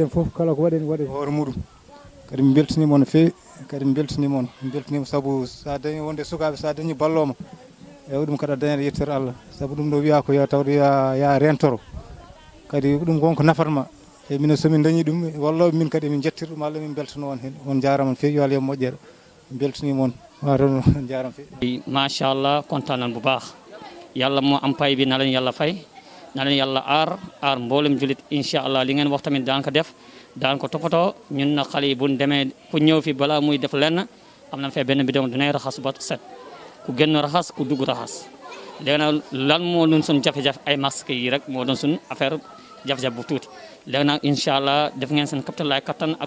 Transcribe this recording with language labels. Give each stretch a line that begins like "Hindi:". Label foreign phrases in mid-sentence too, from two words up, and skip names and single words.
Fula: hen foof kala ko waɗen waɗe hoore muɗum kadi min beltanima on no fewi kadi min beltanima saabu sa dañi wonde sukaɓe sa dañi balloma eyi ɗum kadi a dañat yettere Allah saabu ɗum ɗo wiya ko yo tawde ya rentoro kadi ɗum gonko nafatma e minen somin dañi ɗum walloɓe min kadi min jettir ɗum Allah min beltano on hen on jarama fewi yo Allah yo moƴƴere min beltanima on watan on jarama fewi
Wolof: machallah kontaan nan bu baax yàlla moo am pay bi na leen yàlla fay na leen yàlla aar mboolem julit inchallah li ngeen wax tamit daan ko def daan ko toppatoo ñun na xale yi buñ demee ku ñëw fi balaa muy def lenn am na fee benn bidon dinay raxas ba set ku génn raxas ku dugg raxas léegi nag lan moo doon suñ jafe-jafe ay masque yi rek moo doon suñ affaire jafe-jafe bu tuuti léegi nag incha allah def ngeen seen kaptalaay kattan ak